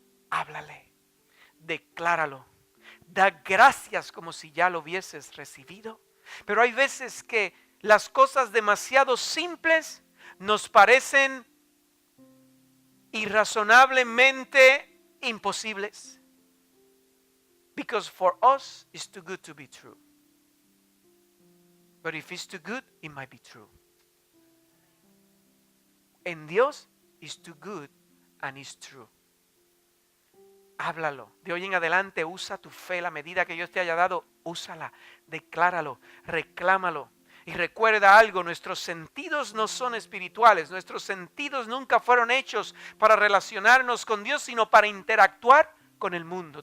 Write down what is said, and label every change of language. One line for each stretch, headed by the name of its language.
Spanish: Háblale, decláralo, da gracias como si ya lo hubieses recibido. Pero hay veces que las cosas demasiado simples nos parecen irrazonablemente imposibles.
English: Because for us it's too good to be true. But if it's too good, it might be true.
Spanish: En Dios
English: it's too good and it's true.
Spanish: Háblalo. De hoy en adelante usa tu fe. La medida que Dios te haya dado, úsala. Decláralo. Reclámalo. Y recuerda algo, nuestros sentidos no son espirituales. Nuestros sentidos nunca fueron hechos para relacionarnos con Dios, sino para interactuar con el mundo.